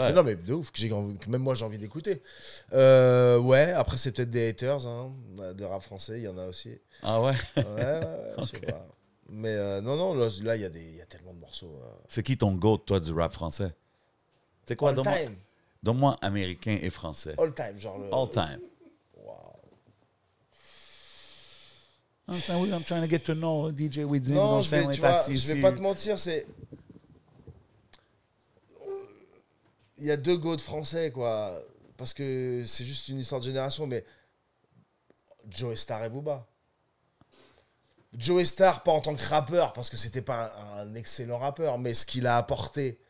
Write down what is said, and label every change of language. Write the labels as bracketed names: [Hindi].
[French] Mais non, mais de ouf, que même moi j'ai envie d'écouter. Ouais, après c'est peut-être des haters, hein, de rap français, il y en a aussi. Ah ouais? Ouais, je sais pas. Mais non, là, il y a tellement de morceaux. C'est qui ton goat, toi, du rap français? C'est quoi? [English] All time. [French] Donne-moi américain et français. [English] All time, [French] genre le. [English] All time. Wow. I'm trying to get to know DJ Wizzy. [French] Non, je vais pas te mentir, c'est. Il y a 2 goats français, quoi. Parce que c'est juste une histoire de génération, mais Joe Star et Booba. Joey Starr, pas en tant que rappeur, parce que c'était pas un excellent rappeur, mais ce qu'il a apporté,